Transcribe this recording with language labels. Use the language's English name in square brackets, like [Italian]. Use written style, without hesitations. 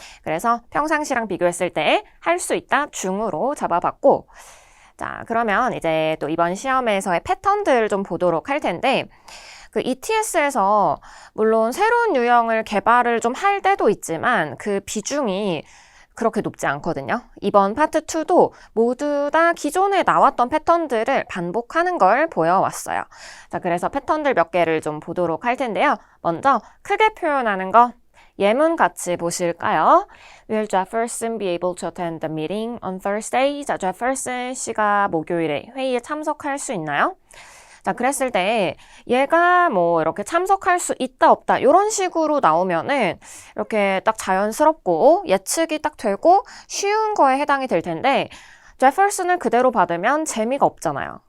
[Korean] 그래서 평상시랑 비교했을 때 할 수 있다 중으로 잡아봤고, 자, 그러면 이제 또 이번 시험에서의 패턴들을 좀 보도록 할 텐데, ETS에서 물론 새로운 유형을 개발을 좀 할 때도 있지만 그 비중이 그렇게 높지 않거든요. 이번 파트 2도 모두 다 기존에 나왔던 패턴들을 반복하는 걸 보여왔어요. 자, 그래서 패턴들 몇 개를 좀 보도록 할 텐데요. 먼저 크게 표현하는 거 예문 같이 보실까요? [English] Will Jefferson be able to attend the meeting on Thursday? [Korean] 자, Jefferson 씨가 목요일에 회의에 참석할 수 있나요? 자, 그랬을 때 얘가 이렇게 참석할 수 있다 없다 이런 식으로 나오면은 이렇게 딱 자연스럽고 예측이 딱 되고 쉬운 거에 해당이 될 텐데 제퍼슨을 그대로 받으면 재미가 없잖아요.